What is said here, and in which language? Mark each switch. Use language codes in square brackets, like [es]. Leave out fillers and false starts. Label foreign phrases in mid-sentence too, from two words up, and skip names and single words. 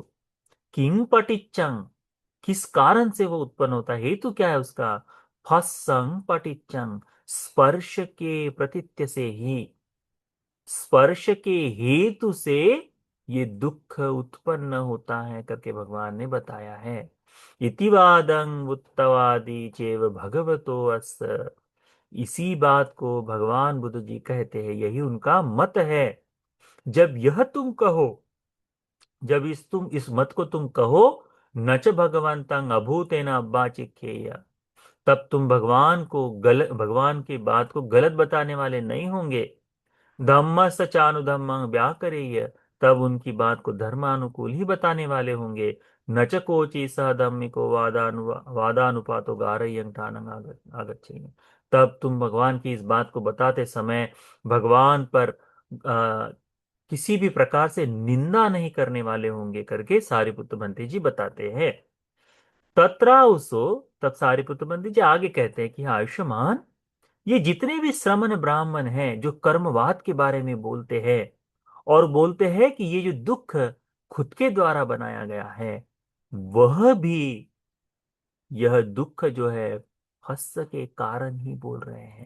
[pi] किंग पटिच्चंग, [hi] किस कारण से वो उत्पन्न होता है, हेतु क्या है उसका? [pi] फस्संग पटिच्चंग, [hi] स्पर्श के प्रतीत्य से ही, स्पर्श के हेतु से ये दुख उत्पन्न होता है करके भगवान ने बताया है। [pi] इतिवादं उत्तवादी चेव भगवतो अस, [hi] इसी बात को भगवान बुद्ध जी कहते हैं, यही उनका मत है। जब यह तुम कहो, जब इस मत को तुम कहो, [pi] नच भगवंतं अभूतेन अब्बाचिख्येय, [hi] तब तुम भगवान को गलत, भगवान की बात को गलत बताने वाले नहीं होंगे। [pi] धम्म सचानुधम्मं व्याकरेय, [hi] तब उनकी बात को धर्मानुकूल ही बताने वाले होंगे। [pi] न च कोचि सह धम्मिको वादानुपातो गारय्यं ठानं आगच्छेन, [hi] तब तुम भगवान की इस बात को बताते समय भगवान पर किसी भी प्रकार से निंदा नहीं करने वाले होंगे करके सारिपुत्र बंती जी बताते हैं। तत्राउसो, तब सारिपुत्र बंती जी आगे कहते हैं कि हाँ आयुष्मान, ये जितने भी श्रमण ब्राह्मण हैं जो कर्मवाद के बारे में बोलते हैं और बोलते हैं कि ये जो दुख खुद के द्वारा बनाया गया है, वह भी यह दुख जो है हस्त के कारण ही बोल रहे हैं।